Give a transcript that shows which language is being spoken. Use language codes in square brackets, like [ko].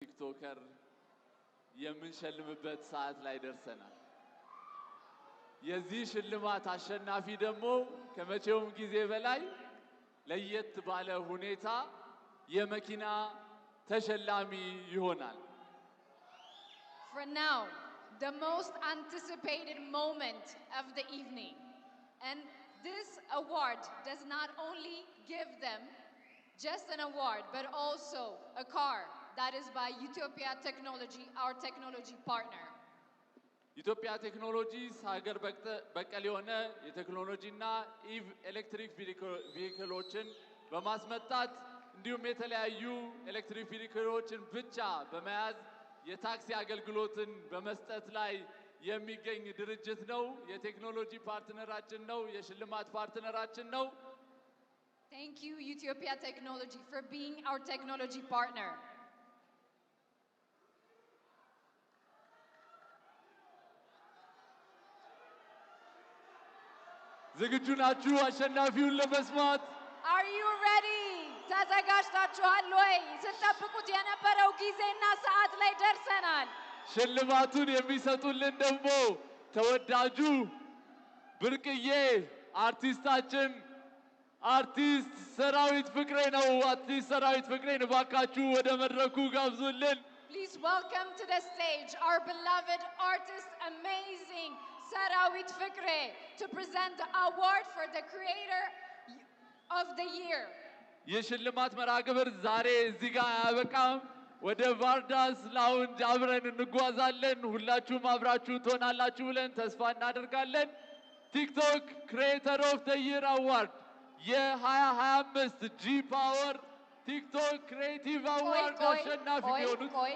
[am] ቲክቶከር የምንሸልምበት ሰዓት ላይ ደርሰናል። የዚህ ሽልማት አሸናፊ ደግሞ ከመቼውም ጊዜ በላይ ለየት ባለ ሁኔታ የመኪና ተሸላሚ ይሆናል። [en] For now, the most anticipated moment of the evening. And this award does not only give them just an award, but also a car that is by Utopia Technology, our technology partner. [am] ኢትዮጵያ ቴክኖሎጂስ ሀገር በቀል የሆነ የቴክኖሎጂና ኢቭ ኤሌክትሪክ ቪሂክሎችን በማስመጣት እንዲሁም የተለያዩ ኤሌክትሪክ ቪሂክሎችን ብቻ በመያዝ የታክሲ አገልግሎትን በመስጠት ላይ የሚገኝ ድርጅት ነው። የቴክኖሎጂ ፓርትነራችን ነው። የሽልማት ፓርትነራችን ነው። [en] Thank you, Utopia Technology, for being our technology partner. [am] ዝግጁ ናችሁ አሸናፊውን ለመስማት? [en] Are you ready? [am] ተዘጋጅታችኋል ወይ? ስትጠብቁት የነበረው ጊዜና ሰዓት ላይ ደርሰናል። ሽልማቱን የሚሰጡልን ደግሞ ተወዳጁ ብርቅዬ አርቲስታችን አርቲስት ሰራዊት ፍቅሬ ነው። አርቲስት ሰራዊት ፍቅሬን እባካችሁ ወደ መድረኩ ጋብዙልን። [en] Please welcome to the stage our beloved artist, amazing Sarawit Fikre, to present the award for the Creator of the Year. [am] የሽልማት መርሃ ግብር ዛሬ እዚህ ጋር አያበቃም። ወደ ቫርዳስ ላውንጅ አብረን እንጓዛለን። ሁላችሁም አብራችሁ ትሆናላችሁ ብለን ተስፋ እናደርጋለን። ቲክቶክ ክሬተር ኦፍ ዘ ይር አዋርድ የ2025 ጂ ፓወር ቲክቶክ ክሬቲቭ አዋርድ አሸናፊ የሆኑት